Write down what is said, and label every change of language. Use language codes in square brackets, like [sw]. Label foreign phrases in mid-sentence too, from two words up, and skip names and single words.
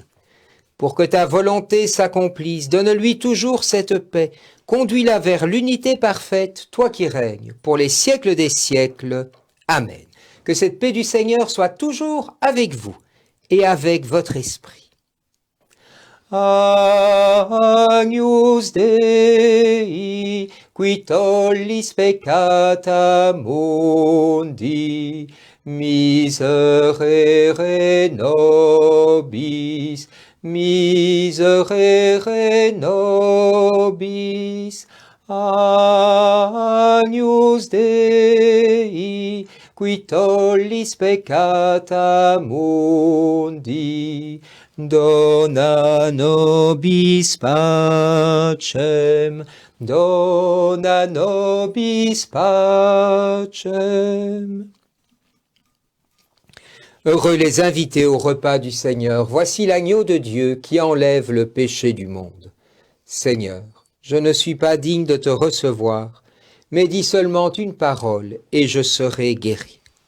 [fr] Pour que ta volonté s'accomplisse, donne-lui toujours cette paix, conduis-la vers l'unité parfaite, toi qui règnes, pour les siècles des siècles. Amen. Que cette paix du Seigneur soit toujours avec vous et avec votre esprit. [la] Agnus Dei, qui tollis peccata mundi, miserere nobis, miserere nobis. Agnus Dei, qui tollis peccata mundi, dona nobis pacem, dona nobis pacem. [fr] Heureux les invités au repas du Seigneur, voici l'agneau de Dieu qui enlève le péché du monde. Seigneur, je ne suis pas digne de te recevoir, mais dis seulement une parole et je serai guéri.